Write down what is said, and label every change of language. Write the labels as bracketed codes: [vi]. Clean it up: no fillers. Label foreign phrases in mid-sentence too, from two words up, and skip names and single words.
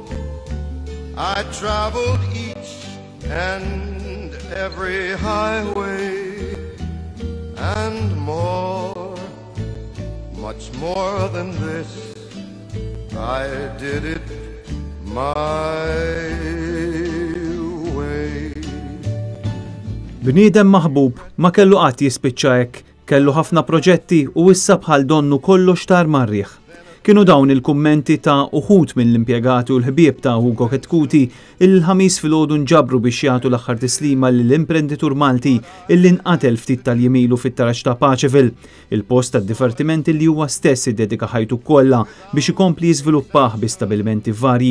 [en] I traveled each and every highway and more, much more than this. I did it my way. [mt] Bniedem maħbub ma kellu qatt jispiċċa hekk, kellu ħafna proġetti u issa bħal donnu kollox tar marriħ. Kienu dawn il-kummenti ta' uħud mill-impjegati u l-ħbieb ta' Hugo Ketkuti il-ħamis filgħodu nġabru biex jagħtu l-aħħar tislima lill-imprenditur Malti illi nqatel ftit tal-jimilu fit-taraġġ ta' Paċeville, il-post tad-dipartiment li huwa stess iddedika ħajtu kollha biex ikompli jiżviluppah bi stabilmenti varji.